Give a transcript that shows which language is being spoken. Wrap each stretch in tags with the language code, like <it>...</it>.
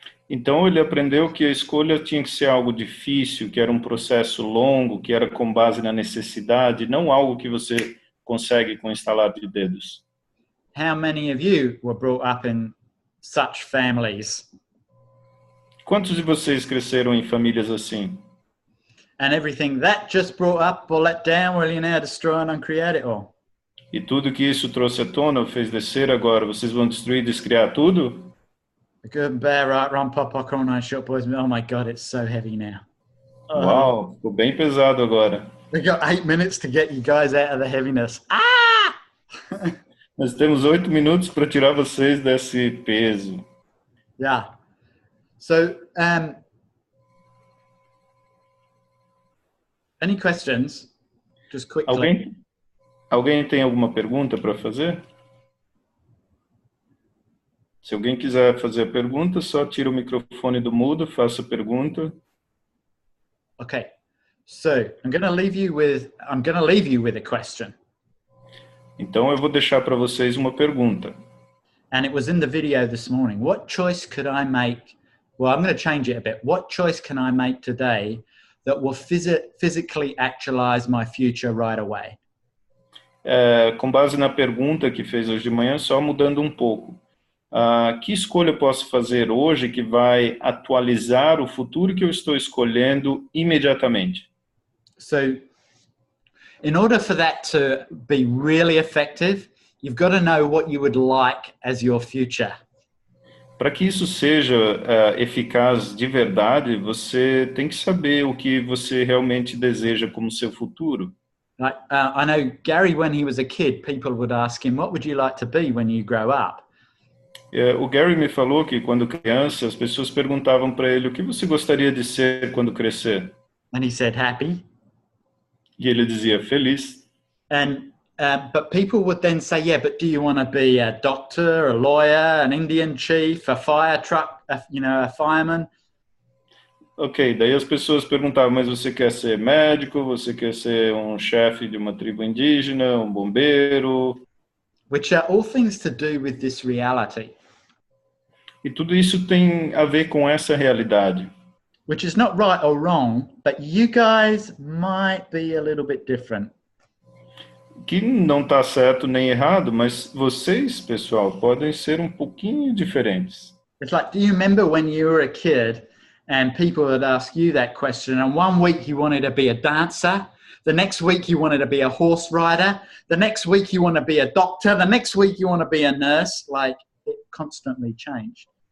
<pt>Então ele aprendeu que a escolha tinha que ser algo difícil, que era um processo longo, que era com base na necessidade, não algo que você consegue com estalar de dedos.</pt> <en>How many of you were brought up in such families?</en> <pt>Quantos de vocês cresceram em famílias assim?</pt> <en>And everything that just brought up or let down, will you now destroy and uncreate it all?</en> <pt>E tudo que isso trouxe à tona, ou fez descer agora, vocês vão destruir e descriar tudo?</pt> <en>The good and bad, right, wrong, pop, popcorn, night, short boys. Oh my God, it's so heavy now.</en> <pt>Uau, ficou bem pesado agora.</pt> <en>We've got 8 minutes to get you guys out of the heaviness. Ah!</en> <pt>Nós temos 8 minutos para tirar vocês desse peso.</pt> <en>Yeah. So, any questions? Just quickly.</en> <pt>Alguém tem alguma pergunta para fazer? Se alguém quiser fazer a pergunta, só tira o microfone do mudo, faça a pergunta.</pt> <en>Okay. So, I'm going to leave you with a question.</en> <pt>Então eu vou deixar para vocês uma pergunta.</pt> <en>And it was in the video this morning. What choice could I make? Well, I'm going to change it a bit. What choice can I make today that will physically actualize my future right away?</en> <pt>Com base na pergunta que fez hoje de manhã, só mudando um pouco. Que escolha eu posso fazer hoje que vai atualizar o futuro que eu estou escolhendo imediatamente?</pt> <en>So, in order for that to be really effective, you've got to know what you would like as your future.</en> <pt>Para que isso seja eficaz de verdade, você tem que saber o que você realmente deseja como seu futuro.</pt> <en>Like, I know Gary, when he was a kid, people would ask him, what would you like to be when you grow up?</en> <pt>O Gary me falou que quando criança, as pessoas perguntavam para ele, o que você gostaria de ser quando crescer?</pt> <en>And he said, happy.</en> <pt>E ele dizia, feliz.</pt> <en>And but people would then say, yeah, but do you want to be a doctor, a lawyer, an Indian chief, a fire truck, a fireman?</en> <pt>Ok, daí as pessoas perguntavam, mas você quer ser médico, você quer ser um chefe de uma tribo indígena, um bombeiro?</pt> <en>Which are all things to do with this reality.</en> <pt>E tudo isso tem a ver com essa realidade.</pt> <en>Which is not right or wrong, but you guys might be a little bit different.</en> <pt>Que não está certo nem errado, mas vocês, pessoal, podem ser um pouquinho diferentes.</pt> <en>It's like, do you remember when you were a kid and people would ask you that question, and one week you wanted to be a dancer, the next week you wanted to be a horse rider, the next week you want to be a doctor, the next week you want to be a nurse, like it constantly changed.</en>